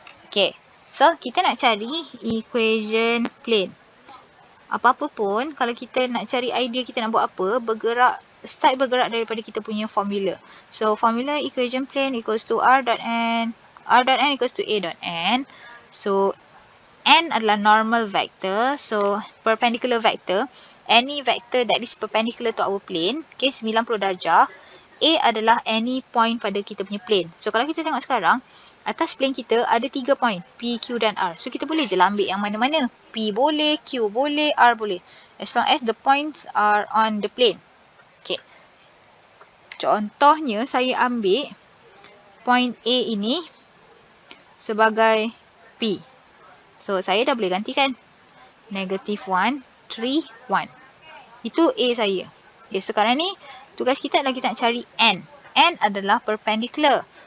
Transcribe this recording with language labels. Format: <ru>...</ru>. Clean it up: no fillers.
<ms>Okay, so kita nak cari equation plane. Apa-apa pun, kalau kita nak cari idea kita nak buat apa, start bergerak daripada kita punya formula.</ms> <en>So, formula equation plane equals to R dot N equals to A dot N.</en> <ms>So, N adalah normal vector.</ms> <en>So, perpendicular vector. Any vector that is perpendicular to our plane.</en> <ms>Okay, 90 darjah. A adalah</ms> <en>any point</en> <ms>pada kita punya plane. So, kalau kita tengok sekarang, atas plane kita ada 3 point. P, Q dan R. So, kita boleh je lah ambil yang mana-mana. P boleh, Q boleh, R boleh.</ms> <en>As long as the points are on the plane. Okay.</en> <ms>Contohnya, saya ambil point A ini sebagai P. So, saya dah boleh gantikan. Negative 1, 3, 1. Itu A saya. Okay, sekarang ni, tugas kita adalah kita nak cari N. N adalah perpendicular.</ms>